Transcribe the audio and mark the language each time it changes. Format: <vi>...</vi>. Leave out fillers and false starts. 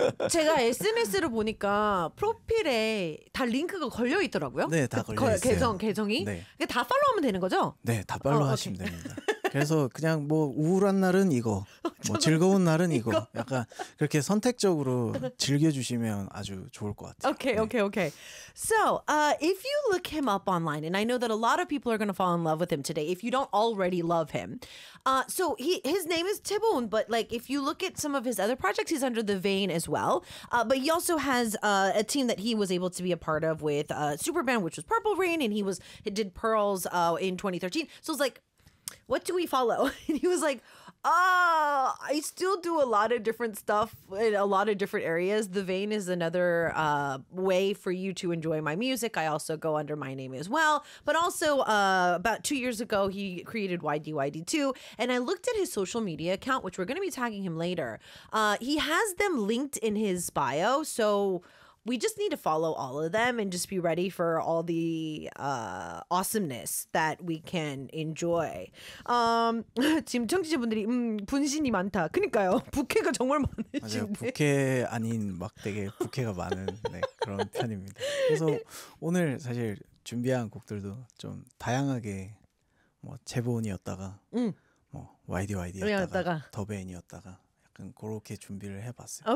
<ko>제가 SNS를 보니까 프로필에 다 링크가 걸려 있더라고요. 네, 다 걸려 있어요. 계정이. 네. 그러니까 다 팔로우하면 되는 거죠? 네, 다 팔로우하시면 어, 됩니다. 그래서 그냥 뭐 우울한 날은 이거, 뭐 즐거운 날은 이거, 약간 그렇게 선택적으로 즐겨주시면 아주 좋을 것 같아요.</ko> <en>Okay, okay, okay. So, if you look him up online, and I know that a lot of people are going to fall in love with him today, if you don't already love him. So, his name is Tibone, but like if you look at some of his other projects, he's under The Vein as well. But he also has a team that he was able to be a part of with Superband, which was Purple Rain, and he did Pearls in 2013. So it's like, what do we follow? And he was like, I still do a lot of different stuff in a lot of different areas. The Vein is another way for you to enjoy my music. I also go under my name as well. But also, about 2 years ago, he created YDYD2. And I looked at his social media account, which we're going to be tagging him later. He has them linked in his bio. So we just need to follow all of them and just be ready for all the awesomeness that we can enjoy.</en> <ko>지금 청취자분들이 분신이 많다. 그러니까요. 부캐가 정말 많으신데. 부캐 아닌 막 되게 부캐가 많은 네, 그런 편입니다. 그래서 오늘 사실 준비한 곡들도 좀 다양하게 뭐 재보은이었다가 뭐 YDYD였다가 더베인이었다가 그렇게 준비를 해봤어요.</ko>